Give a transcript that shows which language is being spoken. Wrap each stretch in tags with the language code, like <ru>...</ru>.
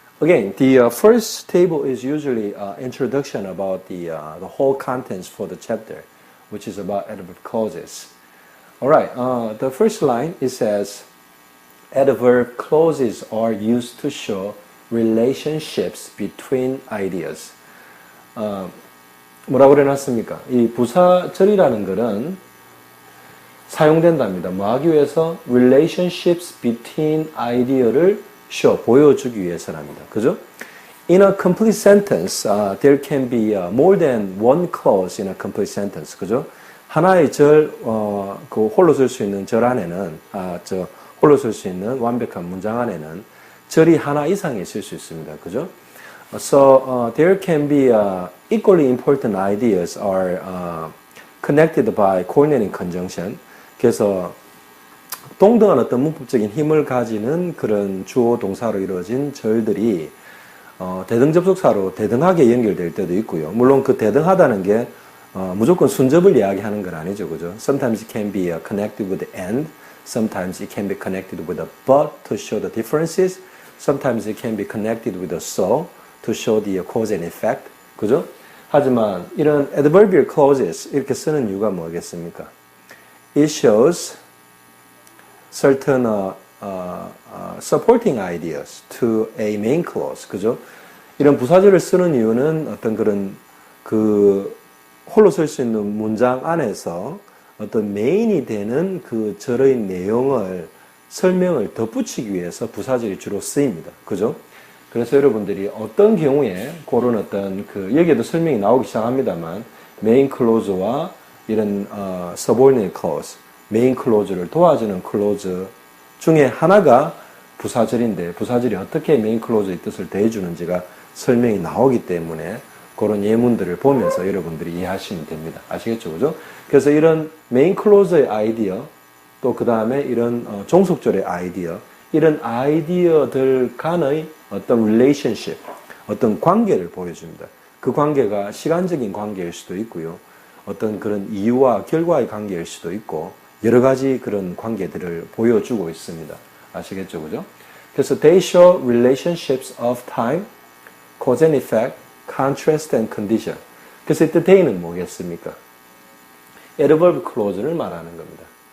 <en>Again, the first table is usually introduction about the whole contents for the chapter, which is about adverb clauses. All right. The first line, it says, adverb clauses are used to show relationships between ideas.</en> <ko>뭐라고 해놨습니까? 이 부사절이라는 것은 사용된답니다. 뭐 하기 위해서?</ko> <en>relationships between idea를 show,</en> <ko>보여주기 위해서랍니다. 그죠?</ko> <en>In a complete sentence, there can be more than one clause in a complete sentence.</en> <ko>그죠? 하나의 절, 그 홀로 쓸 수 있는 절 안에는, 홀로 쓸 수 있는 완벽한 문장 안에는 절이 하나 이상이 있을 수 있습니다. 그죠?</ko> <en>So there can be equally important ideas are connected by coordinating conjunction.</en> <ko>그래서 동등한 어떤 문법적인 힘을 가지는 그런 주어 동사로 이루어진 절들이 대등 접속사로 대등하게 연결될 때도 있고요. 물론 그 대등하다는 게 무조건 순접을 이야기하는 건 아니죠. 그죠?</ko> <en>Sometimes it can be connected with the and, sometimes it can be connected with the but to show the differences. Sometimes it can be connected with the so to show the cause and effect.</en> <ko>그죠? 하지만 이런 adverbial clauses 이렇게 쓰는 이유가 뭐겠습니까?</ko> <en>It shows certain supporting ideas to a main clause.</en> <ko>그죠? 이런 부사절을 쓰는 이유는 어떤 그런 그 홀로 쓸 수 있는 문장 안에서 어떤 메인이 되는 그 절의 내용을 설명을 덧붙이기 위해서 부사절이 주로 쓰입니다. 그죠? 그래서 여러분들이 어떤 경우에 그런 어떤 여기에도 설명이 나오기 시작합니다만 메인 클로즈와 이런 subordinate clause, 메인 클로즈를 도와주는 클로즈 중에 하나가 부사절인데 부사절이 어떻게 메인 클로즈의 뜻을 대해주는지가 설명이 나오기 때문에 그런 예문들을 보면서 여러분들이 이해하시면 됩니다. 아시겠죠? 그죠? 그래서 이런 메인 클로즈의 아이디어 또 그 다음에 이런 종속절의 아이디어, 이런 아이디어들 간의 어떤 relationship, 어떤 관계를 보여줍니다. 그 관계가 시간적인 관계일 수도 있고요. 어떤 그런 이유와 결과의 관계일 수도 있고 여러 가지 그런 관계들을 보여주고 있습니다. 아시겠죠? 그죠?</ko> <en>그래서 they show relationships of time, cause and effect, contrast and condition.</en> <ko>그래서 이때 they는 뭐겠습니까? adverb clause를 말하는 겁니다.</ko>